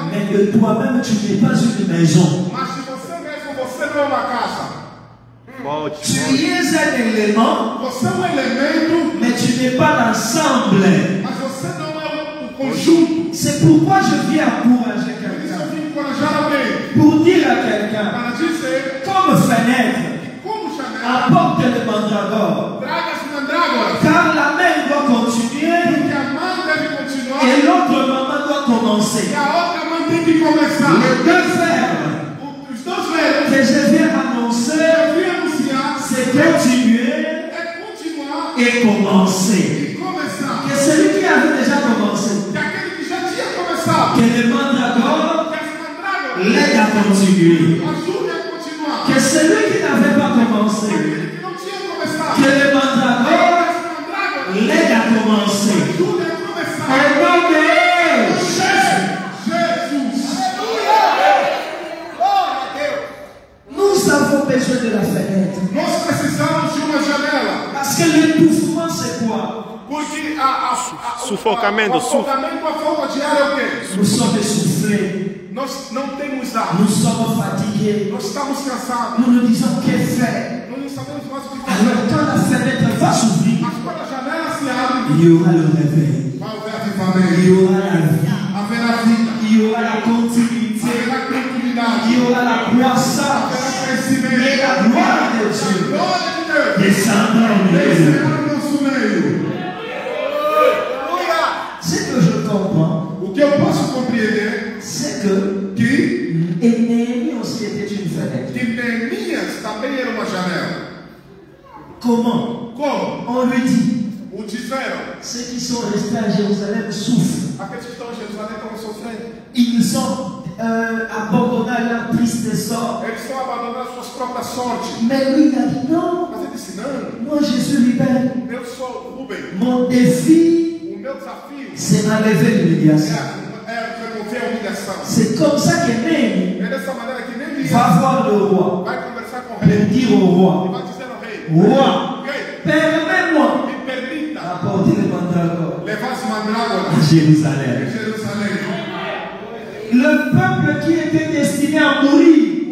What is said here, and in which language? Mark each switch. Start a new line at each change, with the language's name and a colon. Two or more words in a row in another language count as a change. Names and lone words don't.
French: mais de toi-même tu n'es pas une maison.
Portuguese: mas de você mesmo você não é uma casa. Volte.
French: Tu es un élément,
Portuguese: Você é um elemento,
French: mais tu n'es pas l'ensemble.
Portuguese: mas você não é o conjunto.
French: C'est pourquoi je viens encourager
Portuguese: Por isso
French: quelqu'un.
Portuguese: eu vim encorajar alguém
French: Pour dire à quelqu'un,
Portuguese: para dizer
French: comme fenêtre,
Portuguese: que como janela,
French: apporte le mandragore.
Portuguese: traga as mandrágoras.
French: Car la main doit continuer
Portuguese: Porque a mãe deve continuar
French: et l'autre maman doit
Portuguese: e
French: commencer.
Portuguese: a outra mãe tem que começar.
French: Les deux frères
Portuguese: Os dois velhos
French: que je viens annoncer,
Portuguese: eu vim anunciar
French: c'est continuer
Portuguese: é continuar
French: et commencer.
Portuguese: e começar.
French: Que celui qui avait déjà commencé,
Portuguese: Que aquele que já tinha começado,
French: que le mandragore
Portuguese: que as mandrágoras
French: l'aide à continuer.
Portuguese: ajude a continuar.
French: Que celui qui n'avait pas commencé,
Portuguese: Aquele que não tinha começado,
French: que le mandragore
Portuguese: as mandrágoras
French: l'aide à commencer.
Portuguese: ajude a começar.
French: Au nom de Jesus! nous avons besoin de la fenêtre.
Portuguese: Nós precisamos de uma janela.
French: Parce que l'étouffement, c'est quoi?
Portuguese: Porque Sufocamento, o afogamenento, a falta de ar é o quê?
French: Nous sommes essoufflés,
Portuguese: Nós não temos ar.
French: nous sommes fatigués,
Portuguese: Nós estamos cansados.
French: nous nous disons que faire.
Portuguese: Nós não sabemos mais o que fazer.
French: Alors quand la fenêtre va s'ouvrir,
Portuguese: Mas quando a janela se abre,
French: il y aura le réveil,
Portuguese: vai haver
French: il
Portuguese: avivamento,
French: y aura la vie,
Portuguese: haverá vida,
French: il y aura la continuité,
Portuguese: haverá continuidade,
French: il y aura la croissance
Portuguese: haverá
French: et
Portuguese: crescimento.
French: la gloire de Dieu
Portuguese: Glória de Deus.
French: descendra au milieu.
Portuguese: Descerá no nosso meio.
French: Ce que je comprends,
Portuguese: O que eu posso compreender
French: c'est que
Portuguese: que
French: Néhémie aussi était une fenêtre.
Portuguese: Neemias também era uma janela.
French: Comment?
Portuguese: Como?
French: On lui dit,
Portuguese: O disseram,
French: ceux qui sont restés à Jérusalem souffrent.
Portuguese: aqueles que estão em Jerusalém estão sofrendo.
French: Ils sont abandonnés à leur triste sort.
Portuguese: Eles estão abandonando suas próprias sortes.
French: Mais lui, il a dit non,
Portuguese: Mas ele disse, não,
French: moi je suis libéré.
Portuguese: eu sou Rubem.
French: Mon défi,
Portuguese: O meu desafio
French: c'est d'enlever l'humiliation.
Portuguese: é remover a humilhação.
French: C'est comme ça que Néhémie
Portuguese: É dessa maneira que nem Elias
French: va voir le roi
Portuguese: vai conversar com o
French: et
Portuguese: rei.
French: dire au
Portuguese: E
French: roi,
Portuguese: vai dizer ao rei,
French: roi,
Portuguese: rei,
French: permets-moi
Portuguese: me permita
French: d'apporter le mandragore
Portuguese: levar as
French: à
Portuguese: mandrágoras
French: Jérusalem.
Portuguese: em Jerusalém.
French: Le peuple qui était destiné à mourir,